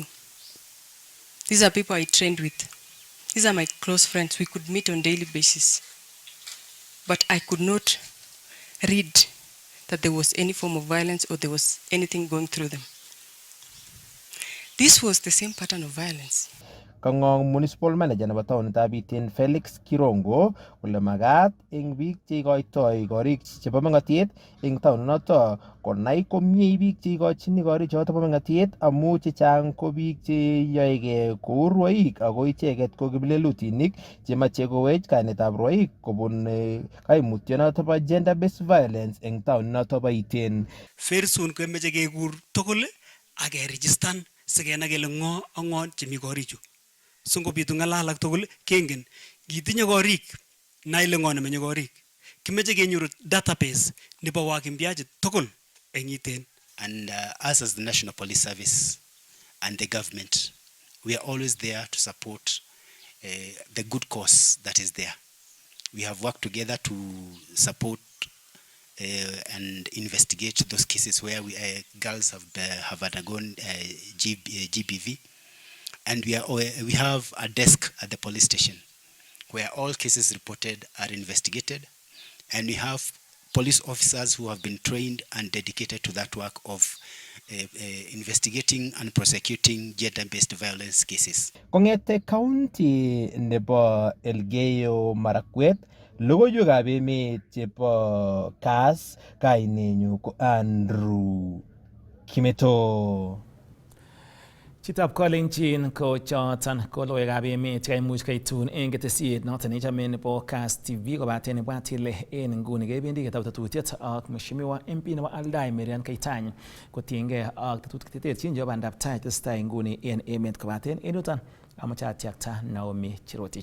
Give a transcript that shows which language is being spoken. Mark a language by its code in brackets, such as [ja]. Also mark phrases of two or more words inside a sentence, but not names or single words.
[en] These are people I trained with. These are my close friends. We could meet on a daily basis. But I could not read that there was any form of violence or there was anything going through them. This was the same pattern of violence. [kln] Kangong [en] municipal manager [kln] nebo taonitab Iten Felix Kirongo kole magat eng biik che ikoitoi korik chebo meng'otiet eng taoninoto konai komie biik che ikochini korik choto bo meng'otiet amu chechang ko biik che yoege kou rwoik ako icheget ko kiplelutinik chemache kowech kainetab rwoik kobun kaimutyonoto bo [en] gender based violence [kln] eng taoninoto bo Iten. Fersun kemeche kekur tugul ak keregistan sikenai kele ng'o ak ng'o chemi korichu. So ngobitu ng'alal ak tugul kengen kitinye korik nai ile ng'o nemenye korik. Kimeche kenyoru database nebo wakimbiaji tugul eng Iten. [en] And us as the National Police Service and the government, we are always there to support the good cause that is there. We have worked together to support and investigate those cases where girls have undergone GBV. And we have a desk at the police station where all cases reported are investigated. And we have police officers who have been trained and dedicated to that work of investigating and prosecuting gender-based violence cases. [kln] Kongete county nebo Elgeyo Marakwet, logoiwekab emet chebo Kass, kainenyu ko Andrew Kimeto. Chitab Kalenjin ko choton ko logoiwekab emet chekaimuch kaitun eng ketesiet noton nechome nebo Kass TV kobaten ibwat ile en nguni kebendi ketab tetutiet ak Mheshimiwa MP nebo Aldai Marian Keitany kotiengei ak tetutik cheterterchin chebo bandab tai tesetai nguni en emet kobaten en yuton amache atiakta Naomi Chirotich.